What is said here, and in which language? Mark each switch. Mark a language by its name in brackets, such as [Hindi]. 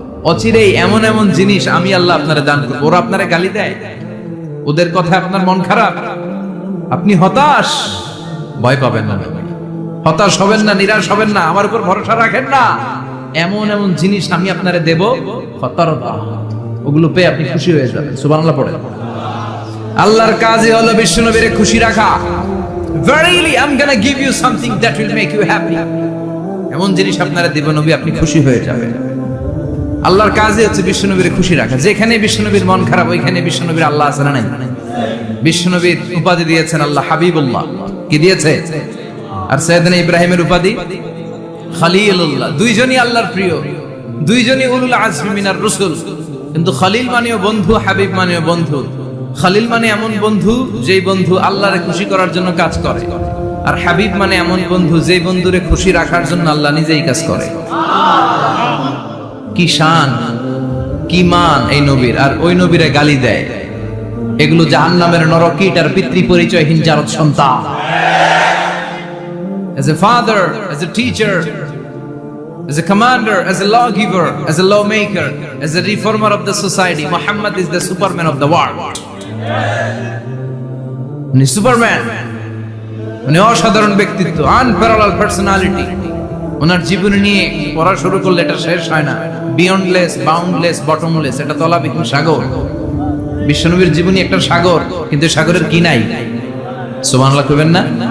[Bangla] অচিরে এমন এমন জিনিস আমি আল্লাহ আপনারে দান করব। ওরা আপনারে গালি দেয়, ওদের কথা আপনার মন খারাপ, আপনি হতাশ, ভয় পাবেন না, হতাশ হবেন না, নিরাশ হবেন না, আমার উপর ভরসা রাখেন না। এমন এমন জিনিস আমি আপনারে দেব, ফাতারদা, ওগুলো পেয়ে আপনি খুশি হয়ে যাবেন। সুবহানাল্লাহ পড়ে। আল্লাহর কাজই হলো বিশ্বনবীরে খুশি রাখা। [English] Verily I'm gonna give you something that will make you happy. [Bangla] এমন জিনিস আপনারা দেব নবী, আপনি খুশি হয়ে যাবেন। আল্লাহর কাজই হচ্ছে বিশ্বনবীর খুশি রাখা। যেখানে বিশ্বনবীর মন খারাপ, ওইখানে বিশ্বনবীর আল্লাহ আছে না নাই? বিশ্বনবীর উপাধি দিয়েছেন আল্লাহ হাবিবুল্লাহ। কি দিয়েছে? আর সাইয়েদনা ইব্রাহিমের উপাধি খলিলুল্লাহ। দুইজনই আল্লাহর প্রিয়, দুইজনই [Arabic] উলুল আজমি মিনার রাসূল। [Bangla] কিন্তু খলিল মানেও বন্ধু, হাবিব মানেও বন্ধু। খলিল মানে এমন বন্ধু যেই বন্ধু আল্লাহরে খুশি করার জন্য কাজ করে, আর হাবিব মানে এমন বন্ধু যেই বন্ধুরে খুশি রাখার জন্য আল্লাহ নিজেই কাজ করে। কি শান, কি মান এই নবীর, আর ওই নবীরে গালি দেয়। এগুলো জাহান্নামের নরকীট আর পিতৃ পরিচয়হীন জারদ সন্তান। [English] As a father, as a teacher, as a commander, as a lawgiver, as a lawmaker, as a reformer of the society, Muhammad is the superman of the world. [Bangla] উনি সুপারম্যান, উনি অসাধারণ ব্যক্তিত্ব, [English] Unparallel personality. [Bangla] ওনার জীবন নিয়ে পড়া শুরু করলে এটা শেষ হয় না। [English] beyondless, boundless, bottomless, [Bangla] এটা তলাবিহীন সাগর। বিশ্বনবীর জীবনী একটা সাগর, কিন্তু সাগরের কি নাই? সুবহানাল্লাহ কইবেন না?